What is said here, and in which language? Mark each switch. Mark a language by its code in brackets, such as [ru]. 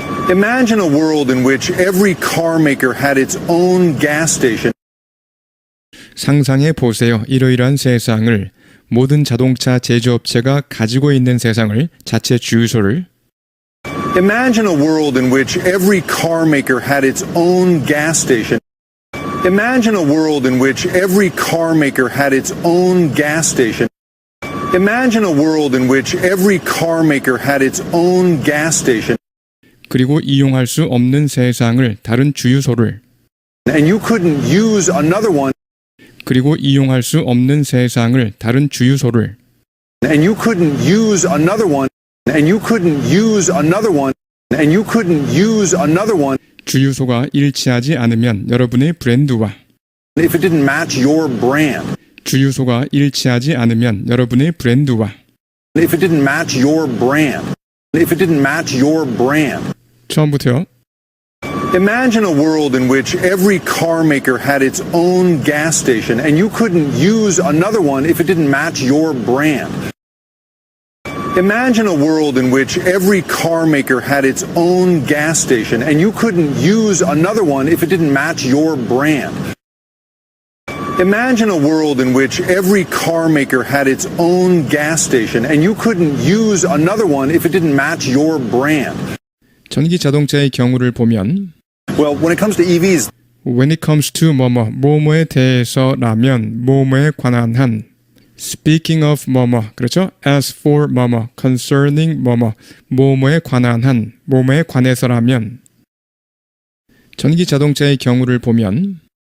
[en] Imagine a world in which every car maker had its own gas station [ko] 상상해 보세요. 이러이러한 세상을 모든 자동차 제조업체가 가지고 있는 세상을 자체 주유소를 [en] Imagine a world in which every car maker had its own gas station. Imagine a world in which every car maker had its own gas station. Imagine a world in which every car maker had its own gas station. [ko] 그리고 이용할 수 없는 세상을 다른 주유소를 [en] And you couldn't use another one. [ko] 그리고 이용할 수 없는 세상을 다른 주유소를 [en] And you couldn't use another one. And you couldn't use another one. And you couldn't use another one. [ko] 주유소가 일치하지 않으면 여러분의 브랜드와 [en] If it didn't match your brand. [ko] 주유소가 일치하지 않으면 여러분의 브랜드와 [en] If it didn't match your brand. If it didn't match your brand. [ko] 처음부터요. [en] Imagine a world in which every car maker had its own gas station and you couldn't use another one if it didn't match your brand. Imagine a world in which every car maker had its own gas station and you couldn't use another one if it didn't match your brand. Imagine a world in which every car maker had its own gas station and you couldn't use another one if it didn't match your brand. [ko] 전기 자동차의 경우를 보면 [en] Well, when it comes to EVs, when it comes to [ko] 뭐뭐에 대해서라면 뭐뭐에 관한 한 [en] speaking of [ko] 그렇죠? [en] as for concerning [ko] 뭐뭐에 관한 한 뭐뭐에 관해서라면 전기 자동차의 경우를 보면